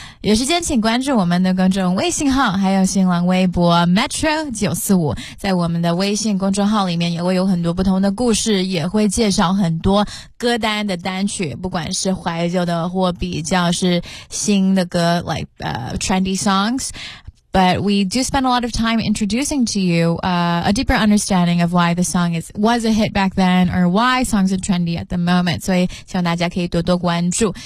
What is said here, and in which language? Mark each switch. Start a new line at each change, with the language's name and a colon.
Chinese: 有时间请关注我们的公众微信号还有新浪微博 Metro 945，在我们的微信公众号里面也会有很多不同的故事，也会介绍很多歌单的单曲，不管是怀旧的或比较是新的歌
English: trendy songs。 But we do spend a lot of time introducing to you, a deeper understanding of why the song was a hit back then or why songs are trendy at the moment.
Chinese: 所以希望大家可以多多关注。